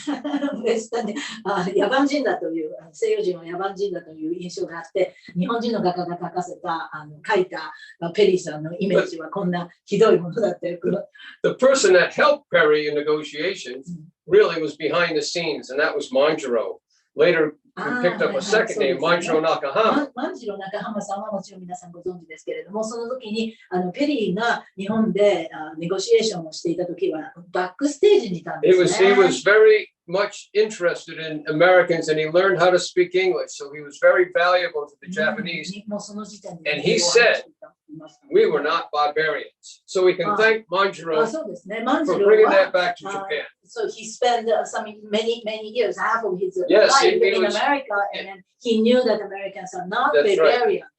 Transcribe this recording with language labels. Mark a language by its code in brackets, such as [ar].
[ja] 野蛮人だという西洋人は野蛮人だという印象があって、日本人の画家が描いたペリーさんのイメージはこんなひどいものだったよ。 [en] The person that helped Perry in negotiations really was behind the scenes, and that was Manjiro. Later, we picked up a second name, Manjiro Nakahama. [ja] 万次郎中浜さんはもちろん皆さんご存知ですけれども、その時にペリーが日本でネゴシエーションをしていた時はバックステージにいたんですね。 [en] He was very much interested in Americans, and he learned how to speak English, so he was very valuable to the Japanese. And he said, we were not barbarians. So we can thank Manjiro for bringing that back to Japan. So he spent many years, half of his life in America, and then he knew that Americans are not barbarian.